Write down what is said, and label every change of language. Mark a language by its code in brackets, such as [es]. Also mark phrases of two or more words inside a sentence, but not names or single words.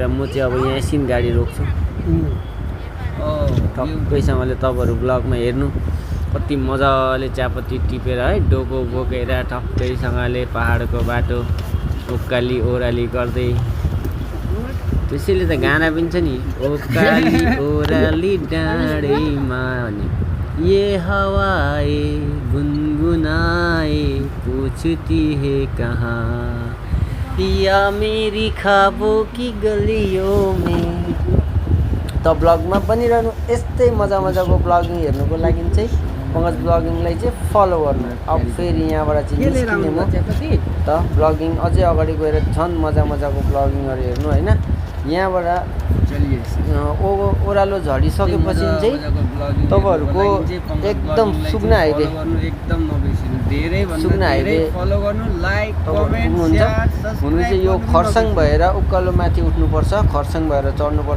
[ne] म चाहिँ अब यहाँ एकछिन गाडी रोक्छु। ठक्कैसँगले तपाईहरु ब्लगमा हेर्नु कति मजाले चियापत्ती टिपेर है डोको बोकेर ठक्कैसँगले पहाडको बाटो उकाली ओह्राली गर्दै। त्यसैले त गाना पनि छ नि, उकाली ओह्राली डाँडैमा अनि [hi] ये हवाए गुनगुनाए पूछती है कहाँ या मेरी ख्वाबों की गलियों में। [ne] त ब्लगमा बनिरहनु। यस्तै मजाको ब्लगिङ हेर्नुको लागि चाहिँ पंकज ब्लगिङलाई चाहिँ फलो गर्नु। अब फेरि यहाँबाट चाहिँ निस्किने म त ब्लगिङ अझै अगाडि गएर झन् मजाको ब्लगिङहरू हेर्नु हैन। यहाँबाट ओह्रालो झरिसकेपछि चाहिँ तपाईहरुको एकदम सुकुना हाइवे फलो गर्नु, [en] like comment share [ne] हुनु चाहिँ यो खरसाङ भएर उकालो माथि उठ्नुपर्छ, खरसाङ भएर चढ्नुपर्छ।